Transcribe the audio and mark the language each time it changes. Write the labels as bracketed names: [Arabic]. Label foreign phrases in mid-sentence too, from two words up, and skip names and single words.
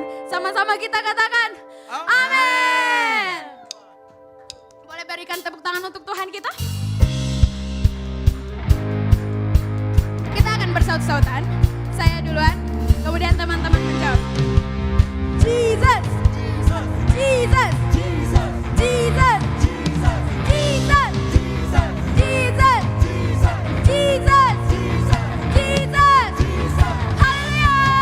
[Indonesian] Sama-sama kita katakan, amin. Boleh berikan tepuk tangan untuk Tuhan kita? Kita akan bersaut-sautan. Saya duluan, kemudian teman-teman menjawab. Jesus, Jesus, Jesus, Jesus, Jesus, Jesus, Jesus, Jesus, Jesus, Jesus, Jesus, haleluya.